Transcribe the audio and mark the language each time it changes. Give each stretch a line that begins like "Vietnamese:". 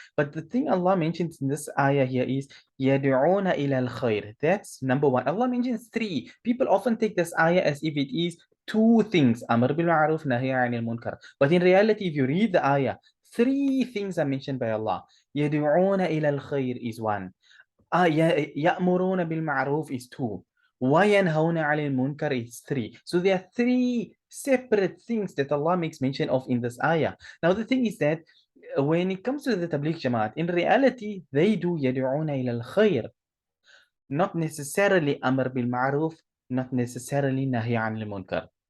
English: But the thing Allah mentions in this ayah here is
Arabic: يَدْعُونَ إِلَى الْخَيْرِ.
English: That's number one. Allah mentions three. People often take this ayah as if it is two things, Amr bil Ma'ruf, Nahi Anil Munkar. But in reality, if you read the ayah, three things are mentioned by Allah.
Arabic: يَدْعُونَ إِلَى الْخَيْرِ
English: is one.
Arabic: يَأْمُرُونَ بِالْمَعْرُوفِ
English: is two.
Arabic: وَيَنْهَوْنَ عَلِ الْمُنْكَرِ
English: is three. So there are three separate things that Allah makes mention of in this ayah. Now the thing is that when it comes to the Tabligh Jamaat, in reality, they do
Arabic: يَدْعُونَ إِلَى الْخَيْرِ,
English: not necessarily Amr bil Ma'ruf, not necessarily Nahi Anil Munkar.